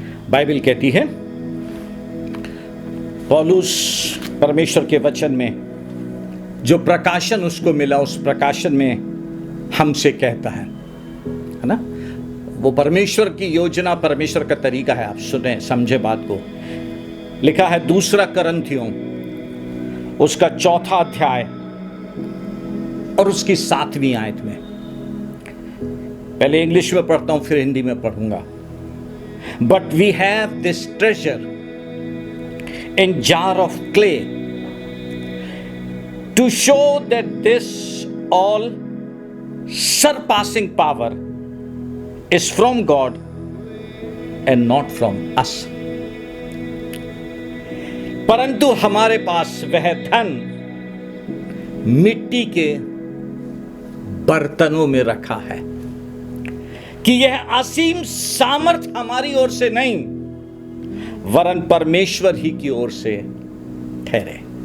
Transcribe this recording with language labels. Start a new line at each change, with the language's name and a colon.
Hindi: Bible कहती है, पौलुस परमेश्वर के वचन में जो प्रकाशन उसको मिला उस प्रकाशन में हमसे कहता है ना, वो परमेश्वर की योजना, परमेश्वर का तरीका है। आप सुने, समझे बात को। लिखा है 2 करंथियों उसका 4 अध्याय और उसकी 7वीं आयत में। पहले इंग्लिश में पढ़ता हूं फिर हिंदी में पढ़ूंगा।
English: But we have this treasure in jar of clay to show that this all surpassing power is from God and not from us.
Hindi: परंतु हमारे पास वह धन मिट्टी के बर्तनों में रखा है कि यह असीम सामर्थ हमारी ओर से नहीं वरन परमेश्वर ही की ओर से ठहरे।